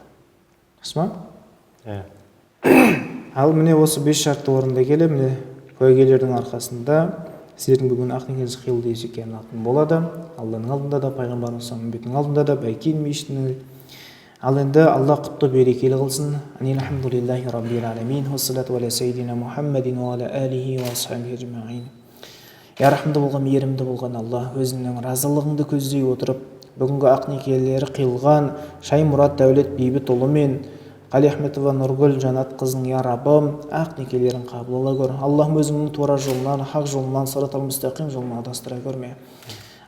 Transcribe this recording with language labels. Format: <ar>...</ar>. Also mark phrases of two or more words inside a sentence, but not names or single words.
<kk>Рас ма? Ал міне осы 5 шартты орында келе, міне куәгерлердің арқасында сіздердің бүгін ақ некелеріңіз қиылды есепке алынатын болады. Алланың алдында да, пайғамбарымыз үмбетінің алдында да, Бәйкен мешітінің. Ал енді Алла құтты берекелі қылсын.</kk> <ar>الحمد لله رب العالمين والصلاة على سيدنا محمد وعلى آله وأصحابه أجمعين.</ar> <kk>Я рахымды болған, мейірімді болған Алла, өзіңнің разылығыңды көздей отырып, бүгінгі ақ некелері қиылған Шаймұрат Дәулет Бейбітұлы мен Қали Ахметова Нұргүл Жанат қызың, я Раббым, ақ некелерін қабыл ала көр. Аллахым өзіңнің тура жолынан, хақ жолынан,</kk> <ar>الصراط المستقيم</ar> <kk>жолынан адастыра көрме.</kk>